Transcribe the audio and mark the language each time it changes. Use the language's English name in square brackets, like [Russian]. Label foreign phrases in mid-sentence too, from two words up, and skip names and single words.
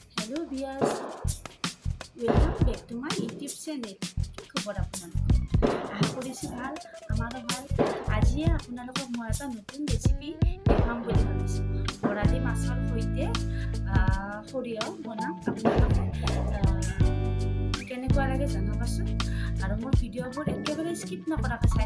[English] hello guys welcome back to my YouTube channel [Assamese] কি খবৰ আপোনালোকৰ আশা কৰিছোঁ ভাল আমাৰো ভাল আজিয়ে আপোনালোকক মই এটা নতুন ৰেচিপি দেখাম বুলি ভাবিছোঁ বৰালি মাছৰ সৈতে সৰিয়হ বনাম আপোনালোকে কেনেকুৱা লাগে জনাবচোন আৰু মোৰ ভিডিঅ'বোৰ একেবাৰে স্কিপ নকৰাকৈ চাই